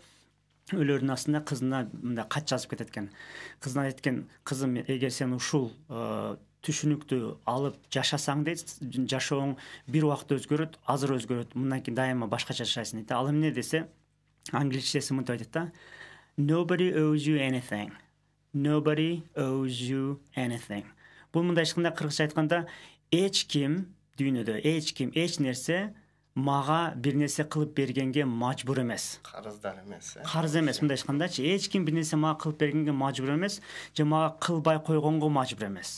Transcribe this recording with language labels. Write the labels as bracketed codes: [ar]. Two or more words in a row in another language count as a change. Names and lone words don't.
[ky] Өлөрүнүн астында кызына мындай кат жазып кетет экен. Кызына айткен: "Кызым, эгер сен ушул түшүнүктү алып жашасаң дейт, жашооң бир убакта өзгөрөт, азыр өзгөрөт, мындан кийин дайыма башкача жашайсың" дейт. Ал эмне десе, англисчеси мынтип айтат да: [en] "Nobody owes you anything. Nobody owes you anything." [ky] Бул мындай ешкандай кыргызча айтканда, эч ким дүйнөдө, эч нерсе мага бир нерсе кылып бергенге мажбур эмес. Карыздар эмес. Карыз эмес, мындай айткандачы, эч ким бир нерсе мага кылып бергенге мажбур эмес, же мага кылбай койгонго мажбур эмес.